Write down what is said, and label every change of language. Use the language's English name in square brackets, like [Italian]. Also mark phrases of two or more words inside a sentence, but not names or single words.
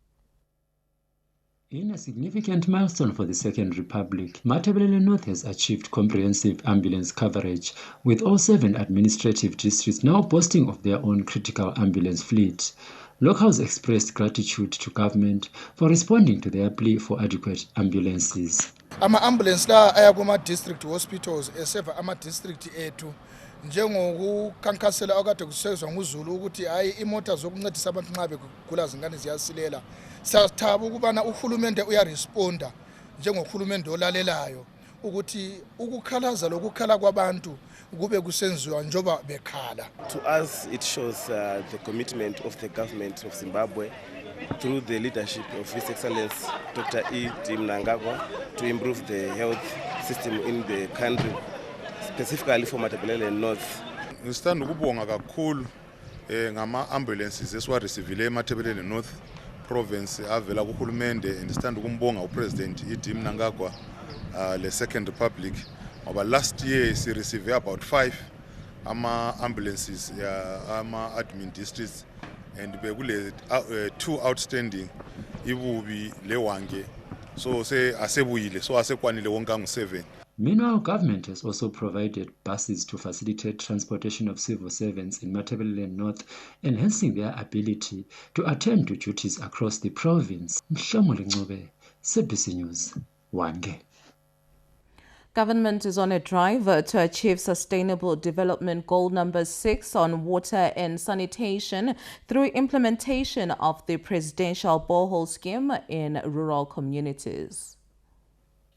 [English] In a significant milestone for the Second Republic, Matabeleland North has achieved comprehensive ambulance coverage, with all 7 administrative districts now boasting of their own critical ambulance fleet. Locals expressed gratitude to government for responding to their plea for adequate ambulances. [North Ndebele] Ama-ambulance la aya kuma-district hospitals eseva ama-district ethu njengokukhankasela okade kusezwa nguZulu ukuthi hayi imota zokuncedisa abantu nxa begula zingane ziyasilela. Siyathaba ukubana uhulumende uyaresponda njengohulumende olalelayo ukuthi ukukhalaza lokukhala kwabantu kube kusenziwa njoba bekhala. [English] To us it shows the commitment of the government of Zimbabwe through the leadership of His Excellency Dr. E.D. Mnangagwa to improve the health system in the country, specifically for Matabeleland North. [North Ndebele] Ngisithanda ukubonga kakhulu ngama-ambulances esiwarecivile eMatabeleland North province avela kuhulumende, and ngisithanda ukumbonga uPresident E.D. [English] Mnangagwa le Second Republic. Our last year we received about 5 ambulances admin districts, and [North Ndebele] bekule 2 outstanding ibubi lewange, so say asebuyile, so asekwanile wonke angu-7. [English] Meanwhile, government has also provided buses to facilitate transportation of civil servants in Matabeleland North, enhancing their ability to attend to duties across the province. Mhlamuli Ncube, ZBC News, Hwange. Government is on a drive to achieve Sustainable Development Goal number 6 on water and sanitation through implementation of the Presidential Borehole Scheme in rural communities.